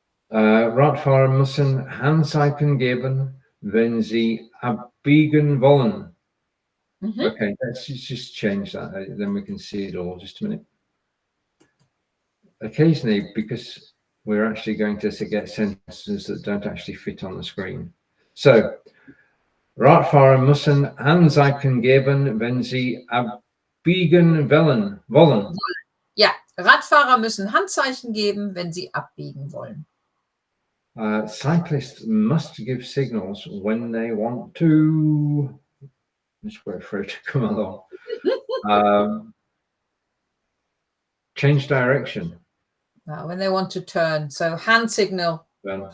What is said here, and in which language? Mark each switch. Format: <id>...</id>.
<de>Radfahrer müssen Handzeichen geben, wenn sie abbiegen wollen.</de> <en>Okay, let's just change that. Then we can see it all. Just a minute. Occasionally, because we're actually going to get sentences that don't actually fit on the screen.</en> <de>So, Radfahrer müssen Handzeichen geben, wenn sie abbiegen wollen. Ja, Radfahrer müssen Handzeichen geben, wenn sie abbiegen wollen.</de> <en>Cyclists must give signals when they want to. Just wait for it to come along. Change direction. When they want to turn. So hand signal. Then,</en>